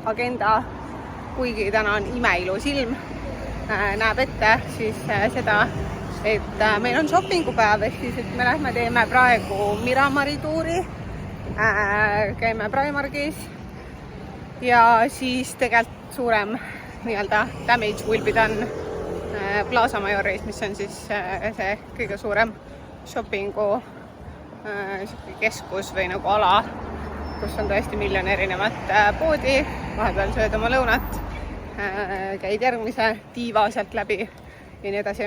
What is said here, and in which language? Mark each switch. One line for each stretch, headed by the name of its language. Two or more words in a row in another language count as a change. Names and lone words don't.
Estonian: Tänane agenda kuigi täna on imeilus ilm, näeb ette siis seda, et meil on shoppingupäev, ehk siis, et me lähme teeme praegu Miramari tuuri, käime Primarkis ja siis tegelikult suurem nii-öelda
English: damage will be done
Estonian: Plaza Majoris, mis on siis see kõige suurem shoppingu keskus või nagu ala, kus on tõesti miljon erinevat poodi, vahepeal sööd oma lõunat, käid järgmise tiiva sealt läbi ja nii edasi.